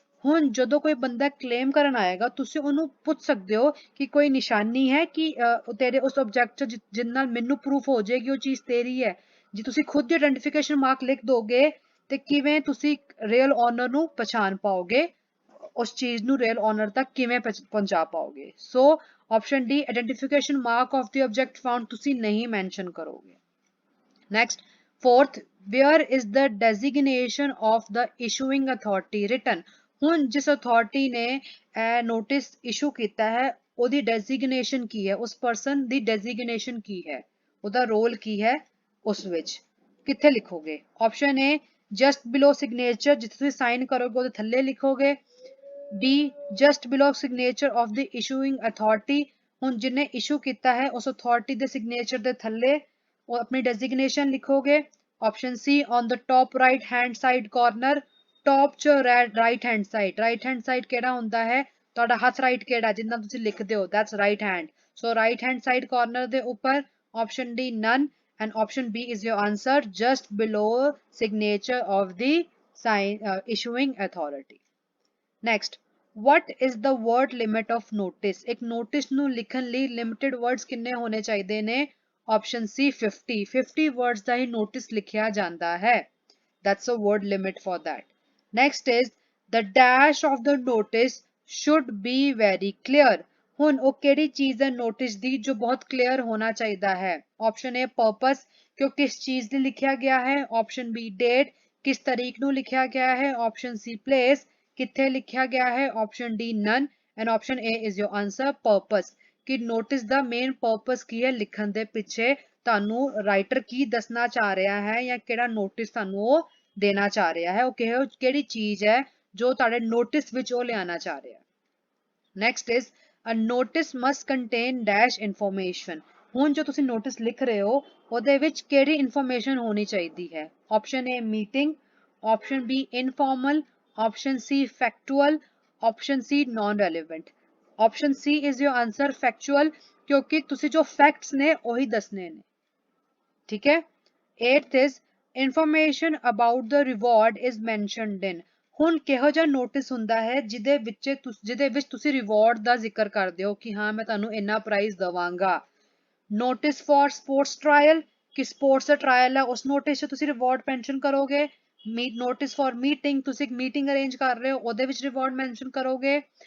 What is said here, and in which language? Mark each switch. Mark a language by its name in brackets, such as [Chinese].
[Punjabi] ਹੁਣ ਜਦੋਂ ਕੋਈ ਬੰਦਾ ਕਲੇਮ ਕਰਨ ਆਏਗਾ ਤੁਸੀਂ ਉਹਨੂੰ ਪੁੱਛ ਸਕਦੇ ਹੋ ਕਿ ਕੋਈ ਨਿਸ਼ਾਨੀ ਹੈ ਕਿ ਤੇਰੇ ਉਸ ਆਬਜੈਕਟ ਚ ਜਿਸ ਨਾਲ ਮੈਨੂੰ ਪ੍ਰੂਫ ਹੋ ਜਾਏਗੀ ਉਹ ਚੀਜ਼ ਤੇਰੀ ਹੈ। ਜੇ ਤੁਸੀਂ ਖੁਦ ਦੀ ਆਇਡੈਂਟੀਫਿਕੇਸ਼ਨ ਮਾਰਕ ਲਿਖ ਦੋਗੇ ਤੇ ਕਿਵੇਂ ਤੁਸੀਂ ਰੀਅਲ ਓਨਰ ਨੂੰ ਪਛਾਣ ਪਾਓਗੇ, ਉਸ ਚੀਜ਼ ਨੂੰ ਰੀਅਲ ਓਨਰ ਤੱਕ ਕਿਵੇਂ ਪਹੁੰਚਾ ਪਾਓਗੇ? ਸੋ option D, [English] identification mark of the object found [Punjabi] ਤੁਸੀਂ ਨਹੀਂ ਮੈਂਸ਼ਨ ਕਰੋਗੇ। [English] Next, fourth, where is the designation of the issuing authority written. [Punjabi] ਹੁਣ ਜਿਸ ਅਥਾਰਟੀ ਨੇ ਨੋਟਿਸ ਇਸ਼ੂ ਕੀਤਾ ਹੈ ਉਹਦੀ ਡੈਜ਼ਿਗਨੇਸ਼ਨ ਕੀ ਹੈ, ਉਸ ਪਰਸਨ ਦੀ ਡੈਜ਼ਿਗਨੇਸ਼ਨ ਕੀ ਹੈ, ਉਹਦਾ ਰੋਲ ਕੀ ਹੈ, ਉਸ ਵਿੱਚ ਕਿੱਥੇ ਲਿਖੋਗੇ? Option A, [English] just below signature, [Punjabi] ਜਿੱਥੇ ਤੁਸੀਂ ਸਾਈਨ ਕਰੋਗੇ ਉਹਦੇ ਥੱਲੇ ਲਿਖੋਗੇ। D, [English] just below signature of the issuing authority, [Punjabi] ਹੁਣ ਜਿਹਨੇ ਇਸ਼ੂ ਕੀਤਾ ਹੈ ਉਸ ਅਥਾਰਟੀ ਦੇ ਸਿਗਨੇਚਰ ਦੇ ਥੱਲੇ ਉਹ [Hindi] अपनी डेजिग्नेशन लिखोगे। [English] option C, on the top right hand side corner, top च right hand side [Punjabi] ਕਿਹੜਾ ਹੁੰਦਾ ਹੈ? ਤੁਹਾਡਾ ਹੱਥ ਰਾਈਟ ਕਿਹੜਾ ਜਿੰਨਾ ਤੁਸੀਂ ਲਿਖਦੇ ਹੋ, [English] that's right hand। so right hand side corner [Punjabi] ਦੇ ਉੱਪਰ। [English] option D, none। and option B is your answer, just below signature of the issuing authority। next, what is the word limit of notice? [Punjabi] ਇੱਕ notice ਨੂੰ ਲਿਖਣ ਲਈ limited words ਕਿੰਨੇ ਹੋਣੇ ਚਾਹੀਦੇ ਨੇ? [English] option C, 50 words [Punjabi] ਦਾ ਹੀ ਨੋਟਿਸ ਲਿਖਿਆ ਜਾਂਦਾ ਹੈ, [English] that's a word limit for that। next is, the dash of the notice should be very clear। [Punjabi] ਹੁਣ ਉਹ ਕਿਹੜੀ ਚੀਜ਼ ਹੈ ਨੋਟਿਸ ਦੀ ਜੋ ਬਹੁਤ ਕਲੀਅਰ ਹੋਣਾ ਚਾਹੀਦਾ ਹੈ? option A, purpose, ਕਿ ਉਹ ਕਿਸ ਚੀਜ਼ ਲਈ ਲਿਖਿਆ ਗਿਆ ਹੈ। option B, date, ਕਿਸ ਤਾਰੀਖ ਨੂੰ ਲਿਖਿਆ ਗਿਆ ਹੈ। option C, place, ਕਿੱਥੇ ਲਿਖਿਆ ਗਿਆ ਹੈ। option D, none। [English] and option A is your answer, [Punjabi] purpose, ਕਿ ਨੋਟਿਸ ਦਾ ਮੇਨ ਪਰਪਸ ਕੀ ਹੈ ਲਿਖਣ ਦੇ ਪਿੱਛੇ, ਤੁਹਾਨੂੰ ਰਾਈਟਰ ਕੀ ਦੱਸਣਾ ਚਾਹ ਰਿਹਾ ਹੈ ਜਾਂ ਕਿਹੜਾ ਨੋਟਿਸ ਤੁਹਾਨੂੰ ਉਹ ਦੇਣਾ ਚਾਹ ਰਿਹਾ ਹੈ, ਉਹ ਕਿਹੜੀ ਚੀਜ਼ ਹੈ ਜੋ ਤੁਹਾਡੇ ਨੋਟਿਸ ਵਿੱਚ ਉਹ ਲਿਆਣਾ ਚਾਹ ਰਿਹਾ ਹੈ। [English] Next is a notice must contain dash information. [Punjabi] ਹੁਣ ਜੋ ਤੁਸੀਂ ਨੋਟਿਸ ਲਿਖ ਰਹੇ ਹੋ ਉਹਦੇ ਵਿੱਚ ਕਿਹੜੀ ਇਨਫੋਰਮੇਸ਼ਨ ਹੋਣੀ ਚਾਹੀਦੀ ਹੈ? Option A meeting, option B ਇਨਫॉर्मल, option C factual, option C non relevant. Option C [English] is your answer [Punjabi] factual, क्योंकि ਤੁਸੀਂ ਜੋ फैक्ट्स ने ਉਹੀ ਦੱਸਣੇ ਨੇ, ठीक है। [English] 8th is information about the reward is mentioned in। [Punjabi] ਹੁਣ ਕਿਹੋ ਜਿਹਾ ਨੋਟਿਸ ਹੁੰਦਾ ਹੈ ਜਿਹਦੇ ਵਿੱਚ ਤੁਸੀਂ ਰਿਵਾਰਡ ਦਾ ਜ਼ਿਕਰ ਕਰਦੇ ਹੋ ਕਿ ਹਾਂ ਮੈਂ ਤੁਹਾਨੂੰ ਇੰਨਾ ਪ੍ਰਾਈਜ਼ ਦਵਾਂਗਾ। ਨੋਟਿਸ ਫॉर ਸਪੋਰਟਸ ਟ੍ਰਾਇਲ, ਕਿ ਸਪੋਰਟਸ ਦਾ ਟ੍ਰਾਇਲ ਹੈ ਉਸ ਨੋਟਿਸ 'ਚ ਤੁਸੀਂ ਰਿਵਾਰਡ ਮੈਂਸ਼ਨ ਕਰੋਗੇ। ਨੋਟਿਸ ਫॉर ਮੀਟਿੰਗ, ਤੁਸੀਂ ਇੱਕ ਮੀਟਿੰਗ ਅਰੇਂਜ ਕਰ ਰਹੇ ਹੋ ਉਹਦੇ ਵਿੱਚ ਰਿਵਾਰਡ ਮੈਂਸ਼ਨ ਕਰੋਗੇ।